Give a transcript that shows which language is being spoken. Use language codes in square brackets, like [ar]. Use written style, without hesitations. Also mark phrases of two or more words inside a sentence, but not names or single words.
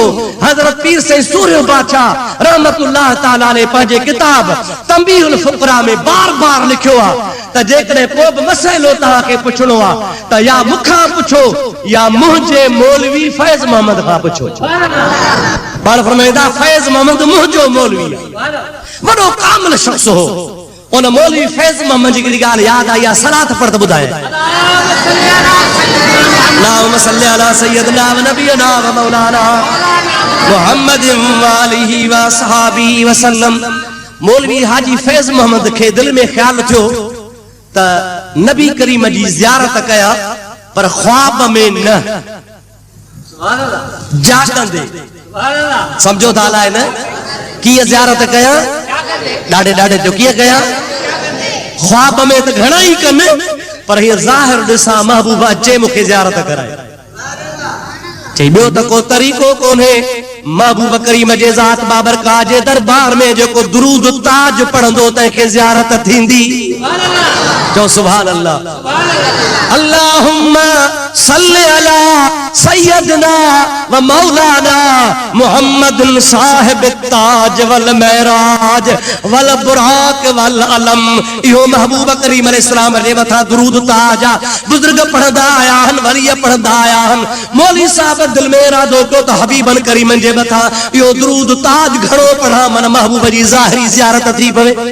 [sd] हज़रत पीर साईं सूर्य बादशाह [ar] رحمة الله تعالى [sd] ने पंहिंजे किताब तंबीहुल फुक़रा में बार बार लिखियो आहे त जेकॾहिं को बि मसइलो तव्हांखे पुछणो आहे त या मूंखां पुछो या मुंहिंजे मौलवी फैज़ मोहम्मद खां पुछो। पाण फरमाईंदा फैज़ मोहम्मद मुंहिंजो मौलवी आहे, वॾो कामिल शख़्स हो। उन मौलवी फैज़ मोहम्मद जी हिकिड़ी ॻाल्हि यादि आई आहे, सलात पढ़ त ॿुधाए। [ar] اللهم صل على سيدنا ونبينا ومولانا محمد وآله وأصحابه وسلم. [sd] मौलवी हाजी फैज़ मोहम्मद खे दिल में ख्याल थियो त नबी करीम जी ज़ियारत कया, पर ख्वाब में न, जागंदे। समझो था अलाए न कीअं ज़ियारत कया, ॾाढे ॾाढे जो कीअं कया, ख्वाब में त घणा ई कनि, पर हीअ ज़ाहिर ॾिसां महबूब अचे मूंखे ज़ियारत कराए। चई ॿियो त को तरीक़ो कोन्हे, महबूब करीम जे ज़ात बाबरकात जे दरबार में जेको दुरूद ताज पढ़ंदो तंहिंखे ज़ियारत थींदी। चओ [ar] سبحان الله. اللهم صل على سيدنا ومولانا محمد صاحب التاج والمعراج والبراق والعلم. [sd] इहो महबूब करीम अलैहिस्सलाम जे मथां दुरूद ताज आ। बुजुर्ग पढ़ंदा आया आहिनि, वली पढ़ंदा आया आहिनि। मौलवी साहब दिल में इरादो कयो त हबीबन करीमन जे मथां इहो दुरूद ताज घणो पढ़ा, मन महबूब जी ज़ाहिरी ज़ियारत थी पवे।